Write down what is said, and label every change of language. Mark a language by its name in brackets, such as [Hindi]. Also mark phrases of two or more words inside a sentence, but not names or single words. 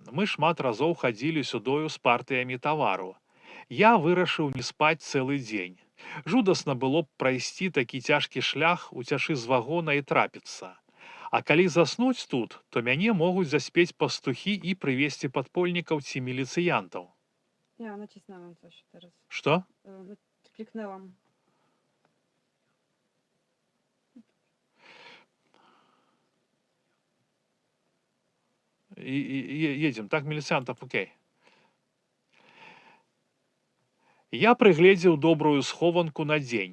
[Belarusian] Мы шмат разоў хадзілі сюдою з партыямі тавару. Я вырашыў не спаць цэлы дзень. Жудасна было б прайсці такі цяжкі шлях, уцячы з вагона і трапіцца. А калі заснуць тут, то мяне могуць заспець пастухі і прывесці падпольнікаў ці міліцыянтаў. [Polish] Ja nacisnęłam coś teraz. [Belarusian] Што? [Polish] Kliknęłam. [Belarusian] Едзем, так, міліцыянтаў, окей. Я прыгледзеў добрую схованку на дзень.